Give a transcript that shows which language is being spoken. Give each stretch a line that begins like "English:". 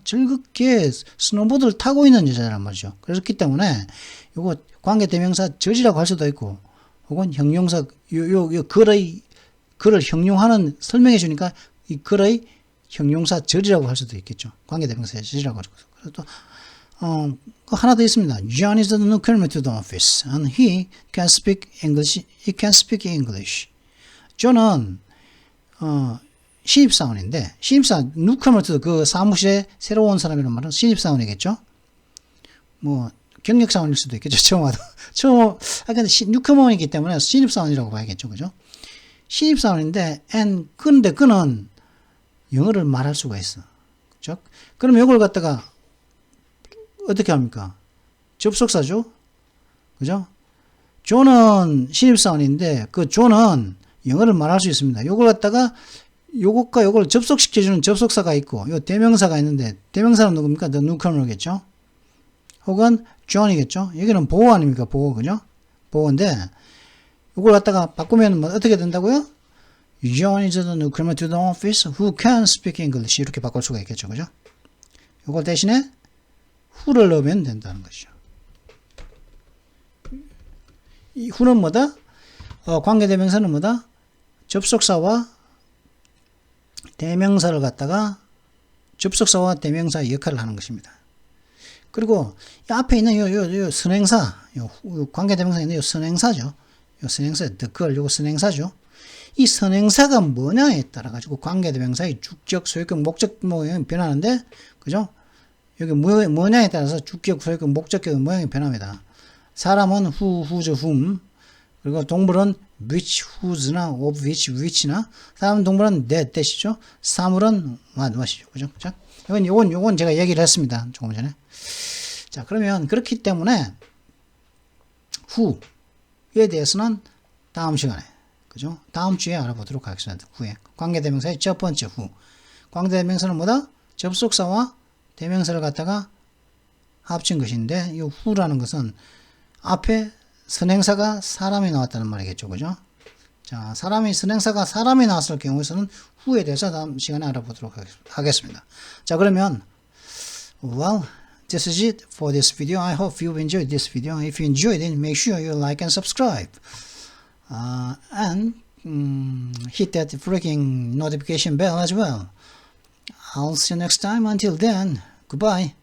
Korean: 즐겁게 스노보드를 타고 있는 여자란 말이죠. 그렇기 때문에 요거 관계 대명사 절이라고 할 수도 있고, 혹은 형용사, 글을 형용하는, 설명해 주니까 이 글의 형용사 절이라고 할 수도 있겠죠. 관계 대명사 절이라고 하죠. 그래서 또, 하나 더 있습니다.
English: John is the newcomer to the office and he can speak English.
Korean: 존은 신입사원인데,
English: newcomer to
Korean: 그 사무실에 새로 온 사람이란 말은 신입사원이겠죠. 뭐 경력사원일 수도 있겠죠. 근데 newcomer이기 때문에 신입사원이라고 봐야겠죠. 그죠? 신입사원인데, 근데 그는 영어를 말할 수가 있어. 그죠? 그럼 이걸 갖다가 어떻게 합니까? 접속사죠? 그죠? 존은 신입사원인데, 그 존은 영어를 말할 수 있습니다. 요걸 갖다가 요것과 요걸 접속시켜주는 접속사가 있고, 요 대명사가 있는데, 대명사는 누굽니까?
English: The newcomer겠죠?
Korean: 혹은 John이겠죠? 여기는 보호 아닙니까? 보호, 그죠? 보호인데, 요걸 갖다가 바꾸면 뭐 어떻게 된다고요?
English: John is the newcomer to the office who can speak English.
Korean: 이렇게 바꿀 수가 있겠죠. 그죠? 요걸 대신에 who를 넣으면 된다는 것이죠. 이 who는 뭐다? 관계대명사는 뭐다? 접속사와 대명사를 갖다가 접속사와 대명사의 역할을 하는 것입니다. 그리고 이 앞에 있는 요 선행사, 요 관계대명사에 있는 요 선행사죠. 요 선행사, 요거 선행사죠. 이 선행사가 뭐냐에 따라 가지고 관계대명사의 주격, 소유격, 목적 모양이 변하는데, 그죠? 여기 뭐냐에 따라서 주격, 소유격, 목적격 모양이 변합니다. 사람은 who, whose, whom, 그리고 동물은 which, whose나 of which, which나, 사람, 동물은 that이죠. 사물은 what이죠. 그죠? 자, 요건 제가 얘기를 했습니다. 조금 전에. 자, 그러면 그렇기 때문에 who에 대해서는 다음 시간에, 그죠? 다음 주에 알아보도록 하겠습니다. who의 관계대명사의 첫 번째 who. 관계대명사는 뭐다? 접속사와 대명사를 갖다가 합친 것인데, 이 who라는 것은 앞에 선행사가 사람이 나왔다는 말이겠죠. 그죠? 자, 선행사가 사람이 나왔을 경우에서는 who에 대해서 다음 시간에 알아보도록 하겠습니다. 자, 그러면,
English: well, this is it for this video. I hope you enjoyed this video. If you enjoyed it, make sure you like and subscribe. And hit that freaking notification bell as well. I'll see you next time. Until then, goodbye.